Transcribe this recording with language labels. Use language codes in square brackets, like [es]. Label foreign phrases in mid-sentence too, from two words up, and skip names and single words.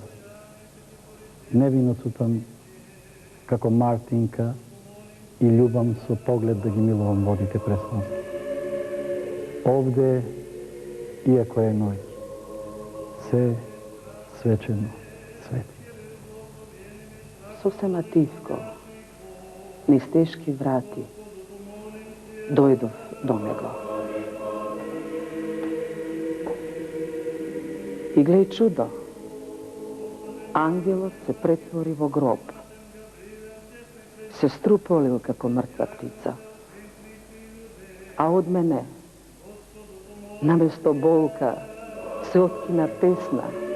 [mk] Невино цутам како Мартинка и љубам со поглед да ги милувам водите пресности. Овде, иако е ноќ, се свечено свети. Сосема тихко, низ тешки врати, дојдов до него. И глеј чудо, ангелот се претвори во гроб, се струполил како мртва птица, а од мене, наместо болка, се откина песна.